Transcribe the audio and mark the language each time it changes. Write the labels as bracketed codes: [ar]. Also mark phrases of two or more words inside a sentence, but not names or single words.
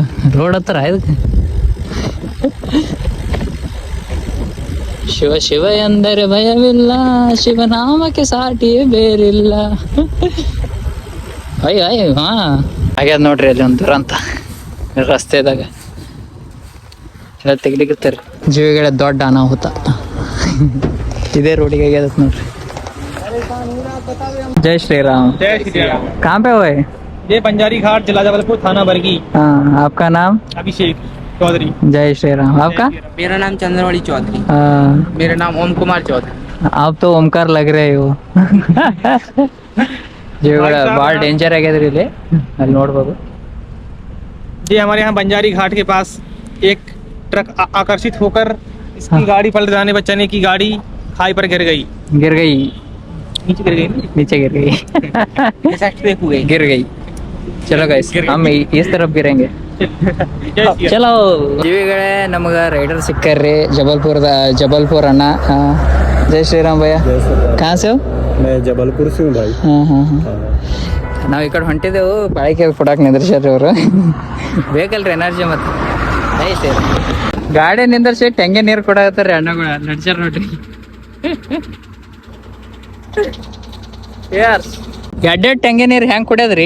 [kn] ರೋಡ್ ಹತ್ರ ಇದಕ್ಕೆ ಶಿವ ಶಿವ ಎಂದರೆ ಭಯವಿಲ್ಲ, ಶಿವನಾಮಕ್ಕೆ ಸಾಟಿಯೇ ಬೇರಿಲ್ಲ. ಅಯ್ಯ ಅಯ್ಯ ಹಾ ಆಗ್ಯದ ನೋಡ್ರಿ ಅಲ್ಲಿ ಒಂದು ದುರಂತ ರಸ್ತೆದಾಗ. ಎಲ್ಲ ತೆಗಿಲಿಕ್ಕತ್ತಾರೆ ಜೀವಿಗಳ ದೊಡ್ಡ ಅನಾಹುತ. ಇದೇ ರೋಡಿಗೆ ಆಗ್ಯದ ನೋಡ್ರಿ. [hi] जय श्री राम। जय श्री राम। कहाँ पे हुए? ये बंजारी घाट, जिला जबलपुर, थाना बरगी। हाँ, आपका नाम? अभिषेक चौधरी। जय श्री राम। आपका? मेरा नाम चंद्रवाड़ी चौधरी। मेरा नाम ओम कुमार चौधरी। आप तो ओमकार लग रहे हो। [kn] ಜೀವಿಗಳ ಭಾಳ ಡೇಂಜರ್ ಆಗ್ಯದ್ರಿ ಇಲ್ಲಿ, ಅಲ್ಲಿ ನೋಡ್ಬೋದು. [hi] जी हमारे यहाँ बंजारी घाट के पास एक ट्रक आकर्षित होकर इसकी गाड़ी पलट जाने पर चने की गाड़ी खाई पर गिर गई। गिर गई, नीचे गिर गई ना? नीचे गिर गई। गिर गई। चलो गाइस हम इस तरफ गिरेंगे. [kn] ಚಲೋ ಜೀವಿಗಳೇ, ನಮಗ ರೈಡರ್ ಸಿಕ್ಕಾರ್ರಿ ಜಬಲ್ಪುರ್ ಅಣ್ಣ. [hi] जय श्रीराम भैया. कहाँ से हो? मैं जबलपुर से हूँ भाई। [kn] ನಾವು ಈ ಕಡೆ ಹೊಂಟಿದ್ದೆವು. ಬಾಳಿಕೆ ಕೊಡಾಕ್ ನಿಂದ್ರಿಸ್ಯಾರ್ರಿ ಅವರು. ಬೇಕಲ್ರಿ ಎನರ್ಜಿ ಮತ್ತೆ ಐತೆ. ಗಾಡಿ ನಿಂದ್ರಿಸಿ ಟೆಂಗೆ ನೀರು ಕೊಡಾಕತ್ತಾರ್ರಿ ಅಣ್ಣಗಳು. ನಡ್ಸ್ಯಾರ ನೋಡ್ರಿ. ಎರಡೆರಡು ಟೆಂಗೆ ನೀರು ಹೆಂಗ್ ಕುಡಿಯೋದ್ರಿ?